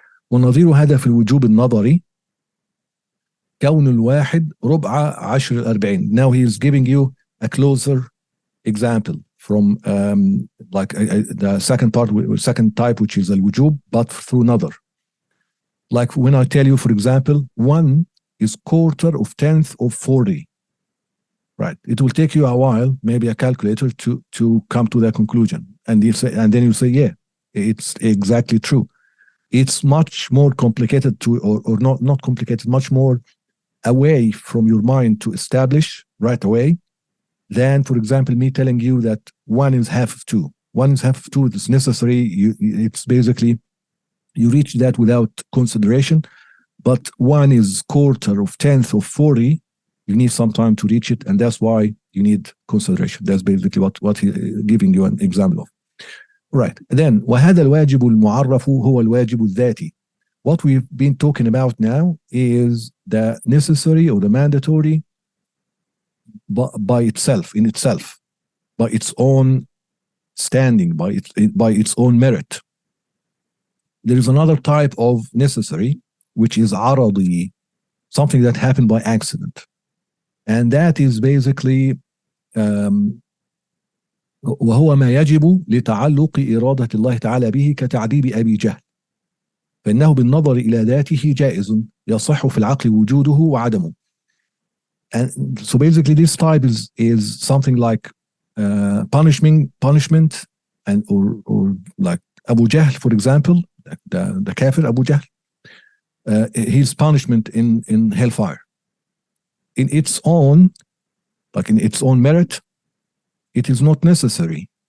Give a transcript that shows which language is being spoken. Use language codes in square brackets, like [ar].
[ar] ونظير هذا في الوجوب النظري كون الواحد ربع عشر الأربعين. [en] Now he is giving you a closer example from the second type, which is al-wujub, but through another. Like when I tell you, for example, 1 is quarter of 10th of 40. Right. It will take you a while, maybe a calculator, to come to that conclusion. And then you say, yeah, it's exactly true. It's much more complicated or not complicated, much more away from your mind to establish right away than, for example, me telling you that 1 is half of 2. 1 is half of 2. It's necessary. It's basically, you reach that without consideration. But 1 is quarter of 10th of 40. You need some time to reach it, and that's why you need consideration. That's basically what he's giving you an example of. Right. [ar] Then, وهذا الواجب المعرف هو الواجب الذاتي. [en] What we've been talking about now is the necessary or the mandatory by itself, in itself, by its own standing, by its own merit. There is another type of necessary, which is عرضي, something that happened by accident. And that is basically [ar] وهو ما يجب لتعلق إرادة الله تعالى به كتعذيب أبي جهل فإنه بالنظر إلى ذاته جائز يصح في العقل وجوده وعدمه. [en] And so basically this type is something like punishment, and or like Abu Jahl, for example, the kafir Abu Jahl. his punishment in hellfire. In its own, like in its own merit, it is not necessary.